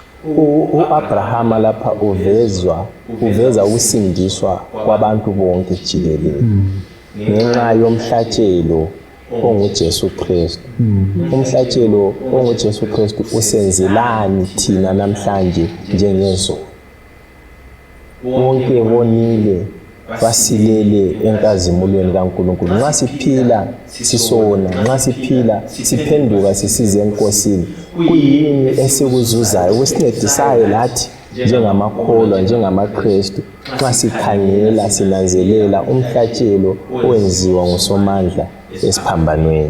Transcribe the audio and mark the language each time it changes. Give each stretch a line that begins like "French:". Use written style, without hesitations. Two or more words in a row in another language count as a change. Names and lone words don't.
North Ndebele: u-Abrahama lapha uveza ukusindiswa kwabantu bonke jikelele ngenxa yomhlatshelo onguJesu Kristu. Umhlatshelo onguJesu Kristu usenzelani thina namhlanje njengezolo? Wonke bonile basilele enkazimulweni kaNkulunkulu. Nxa siphila sisona, nxa siphila siphenduka sisize enkosini, kuyini esikuzuzayo okusincedisayo lathi njengamakholwa, njengamaKristu, nxa sikhangela sinanzelela umhlatshelo owenziwa ngusomandla esiphambanweni?